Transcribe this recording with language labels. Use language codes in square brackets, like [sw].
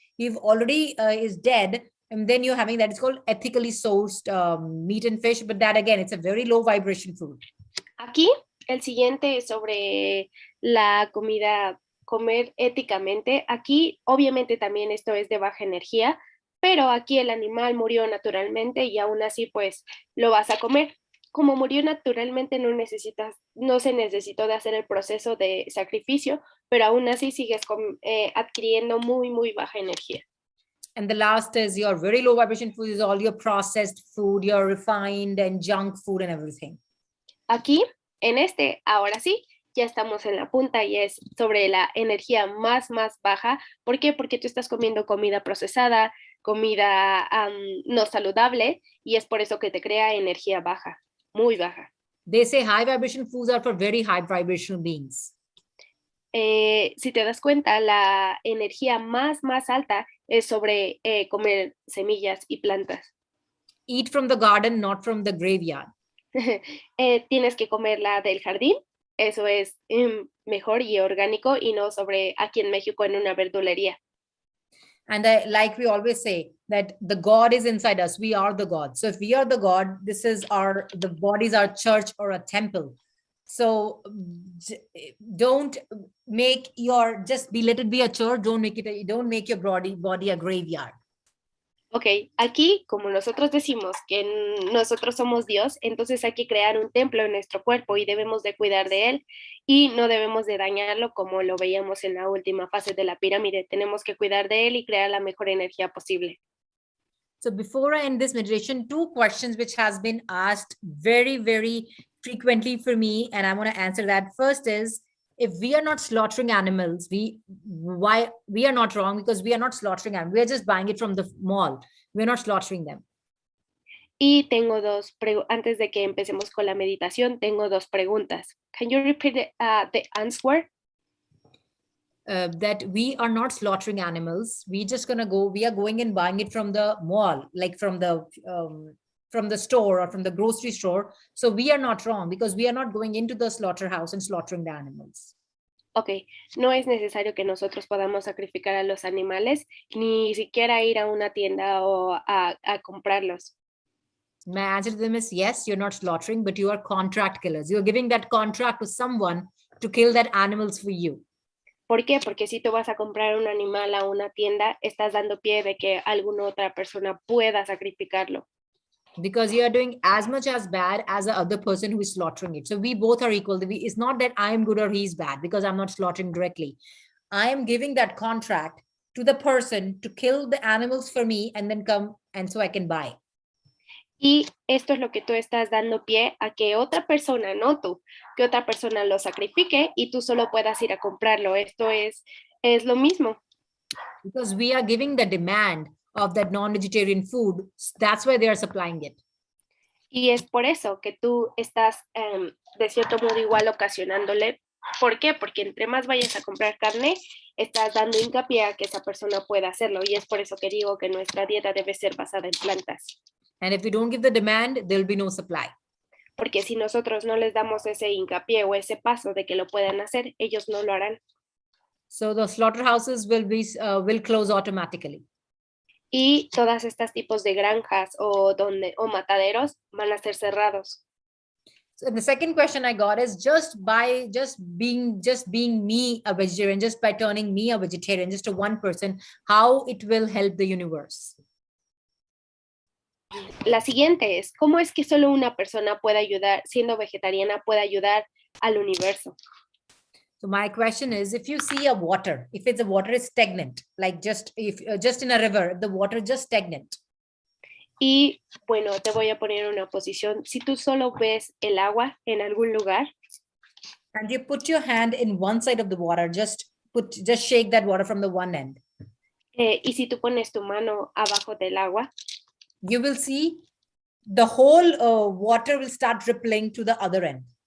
[en] You've already is dead, and then you're having that. It's called ethically sourced meat and fish, but that again, it's a very low vibration food. [es] Aquí, el siguiente es sobre la comida, comer éticamente. Aquí, obviamente, también esto es de baja energía, pero aquí el animal murió naturalmente y aún así pues lo vas a comer. Como murió naturalmente no se necesitó de hacer el proceso de sacrificio, pero aún así sigues adquiriendo muy baja energía. [en] And the last is your very low vibration food is all your processed food, your refined and junk food and everything. [es] Aquí, ahora sí, ya estamos en la punta y es sobre la energía más baja. ¿Por qué? Porque tú estás comiendo comida procesada, comida no saludable, y es por eso que te crea energía baja, muy baja. [en] They say high vibration foods are for very high vibrational beings. [es] Si te das cuenta, la energía más alta es sobre comer semillas y plantas. [en] Eat from the garden, not from the graveyard. [es] Tienes que comerla del jardín, eso es mejor y orgánico, y no sobre aquí en México en una verdulería. [en] And like we always say, that the God is inside us. We are the God. So if we are the God, the body is our church or a temple. So don't make let it be a church. Don't make your body a graveyard. [es] Ok, aquí, como nosotros decimos que nosotros somos Dios, entonces hay que crear un templo en nuestro cuerpo y debemos de cuidar de él y no debemos de dañarlo como lo veíamos en la última fase de la pirámide. Tenemos que cuidar de él y crear la mejor energía posible. [en] So before I end this meditation, 2 questions which has been asked very, very frequently for me, and I want to answer that. First is, if we are not slaughtering animals, why we are not wrong, because we are not slaughtering animals. We are just buying it from the mall. We are not slaughtering them. [es] Y tengo antes de que empecemos con la meditación, tengo 2 preguntas. [en] Can you repeat the answer? That we are not slaughtering animals. We are going and buying it from the mall, like from the store or from the grocery store. So we are not wrong because we are not going into the slaughterhouse and slaughtering the animals. [es] Ok, no es necesario que nosotros podamos sacrificar a los animales, ni siquiera ir a una tienda o a comprarlos. [en] My answer to them is yes, you're not slaughtering, but you are contract killers. You're giving that contract to someone to kill that animals for you. [es] ¿Por qué? Porque si tú vas a comprar un animal a una tienda, estás dando pie de que alguna otra persona pueda sacrificarlo. [en] Because you are doing as much as bad as the other person who is slaughtering it. So we both are equal. It's not that I am good or he's bad because I'm not slaughtering directly. I am giving that contract to the person to kill the animals for me and then come and so I can buy. [es] Y esto es lo que tú estás dando pie a que otra persona, no tú, que otra persona lo sacrifique y tú solo puedas ir a comprarlo. Esto es lo mismo. [en] Because we are giving the demand of that non-vegetarian food. That's why they are supplying it. [es] Y es por eso que tú estás de cierto modo igual ocasionándole. ¿Por qué? Porque entre más vayas a comprar carne, estás dando hincapié a que esa persona pueda hacerlo. Y es por eso que digo que nuestra dieta debe ser basada en plantas. [en] And if we don't give the demand, there'll be no supply. [es] Porque si nosotros no les damos ese hincapié o ese paso de que lo puedan hacer, ellos no lo harán. [en] So the slaughterhouses will close automatically. [es] Y todas estas tipos de granjas o mataderos van a ser cerrados. [en] So the second question I got is just being me a vegetarian, just by turning me a vegetarian, just to one person, how it will help the universe. [es] La siguiente es, ¿cómo es que solo una persona puede ayudar, siendo vegetariana, puede ayudar al universo? [en] So my question is, if you see if the water is stagnant, like just in a river, the water is just stagnant. [es] Y bueno, te voy a poner una posición. Si tú solo ves el agua en algún lugar, [en] and you put your hand in one side of the water, just shake that water from the one end. [es] Y si tú pones tu mano abajo del agua, [en] you will see the whole water will start rippling to the other end.